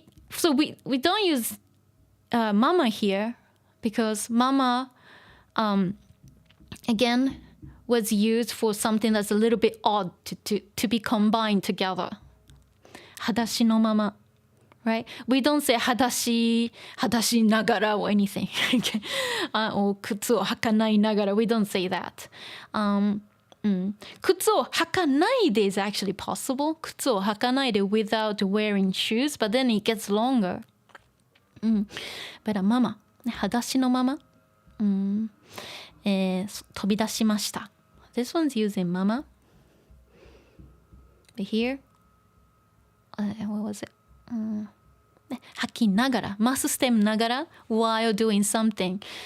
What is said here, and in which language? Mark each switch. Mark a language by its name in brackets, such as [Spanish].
[English] So we don't use mama here because mama, again, was used for something that's a little bit odd to be combined together. [Japanese] 裸足のまま. [English] Right? We don't say [Japanese] 裸足ながら [English] or anything. Or [Japanese] 靴を履かないながら. [English] We don't say that. [Japanese] 靴を履かないで [English] is actually possible. [Japanese] 靴を履かないで [English] without wearing shoes, but then it gets longer. [Japanese] But ママ、裸足のまま、飛び出しました。 [English] This one's using mama. But here, what was it? [Japanese] 吐きながら、マスステムながら [English] while doing something.